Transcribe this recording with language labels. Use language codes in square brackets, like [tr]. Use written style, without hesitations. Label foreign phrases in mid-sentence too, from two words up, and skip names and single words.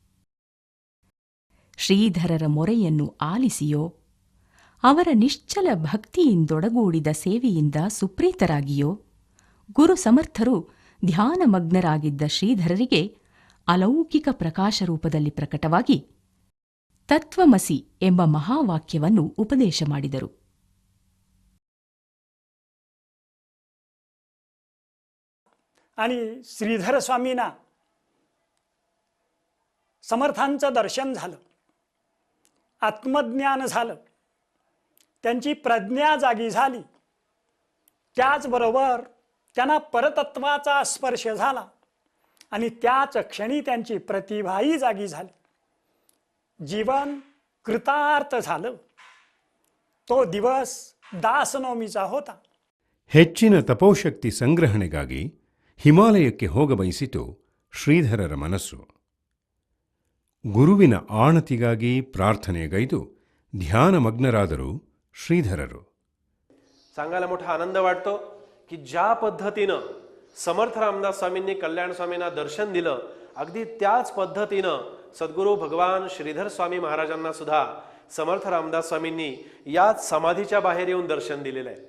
[kn] ಶ್ರೀಧರರ ಮೊರೆಯನ್ನು ಆಲಿಸಿಯೋ ಅವರ ನಿಶ್ಚಲ ಭಕ್ತಿಯಿಂದೊಡಗೂಡಿದ ಸೇವೆಯಿಂದ ಸುಪ್ರೀತರಾಗಿಯೋ ಗುರು ಸಮರ್ಥರು ಧ್ಯಾನಮಗ್ನರಾಗಿದ್ದ ಶ್ರೀಧರರಿಗೆ ಅಲೌಕಿಕ ಪ್ರಕಾಶ ರೂಪದಲ್ಲಿ ಪ್ರಕಟವಾಗಿ ತತ್ವಮಸಿ ಎಂಬ ಮಹಾವಾಕ್ಯವನ್ನು ಉಪದೇಶ ಮಾಡಿದರು. [mr] आणि श्रीधर स्वामींना समर्थांचं दर्शन झालं, आत्मज्ञान झालं, त्यांची प्रज्ञा जागी झाली. त्याचबरोबर त्यांना परतत्वाचा स्पर्श झाला आणि त्याच क्षणी त्यांची प्रतिभाही जागी झाली. जीवन कृतार्थ झालं. तो दिवस दासनवमीचा होता. [kn] ಹೆಚ್ಚಿನ ತಪೋಶಕ್ತಿ ಸಂಗ್ರಹಣೆಗಾಗಿ ಹಿಮಾಲಯಕ್ಕೆ ಹೋಗಬಯಸಿತು ಶ್ರೀಧರರ ಮನಸ್ಸು. ಗುರುವಿನ ಆಣತಿಗಾಗಿ ಪ್ರಾರ್ಥನೆಗೈದು ಧ್ಯಾನಮಗ್ನರಾದರು ಶ್ರೀಧರರು. [mr] सांगायला मोठा आनंद वाटतो की ज्या पद्धतीनं समर्थ रामदास स्वामींनी कल्याण स्वामींना दर्शन दिलं, अगदी त्याच पद्धतीनं सद्गुरू भगवान श्रीधर स्वामी महाराजांना सुद्धा समर्थ रामदास स्वामींनी याच समाधीच्या बाहेर येऊन दर्शन दिलेलं आहे.